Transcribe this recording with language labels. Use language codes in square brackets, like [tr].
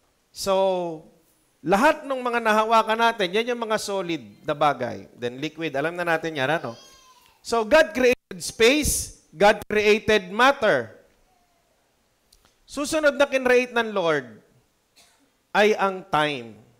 [tl] So, lahat ng mga nahawakan natin, yan yung mga solid na bagay. Then liquid, alam na natin yan, ano? [en] So, God created space, God created matter. [tl] Susunod na kinreate ng Lord ay ang time.